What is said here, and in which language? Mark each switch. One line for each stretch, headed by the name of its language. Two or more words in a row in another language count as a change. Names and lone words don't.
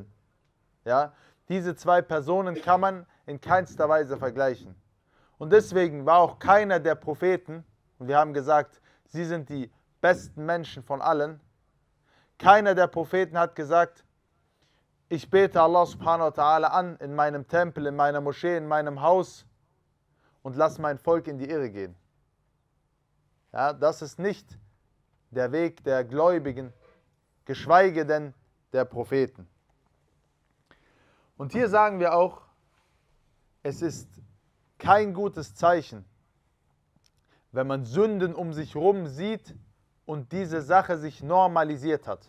German: Ja? Diese zwei Personen kann man in keinster Weise vergleichen. Und deswegen war auch keiner der Propheten, und wir haben gesagt, sie sind die besten Menschen von allen, keiner der Propheten hat gesagt, ich bete
Arabic: الله سبحانه وتعالى
German: an in meinem Tempel, in meiner Moschee, in meinem Haus und lass mein Volk in die Irre gehen. Ja, das ist nicht der Weg der Gläubigen, geschweige denn der Propheten. Und hier sagen wir auch, es ist kein gutes Zeichen, wenn man Sünden um sich herum sieht und diese Sache sich normalisiert hat.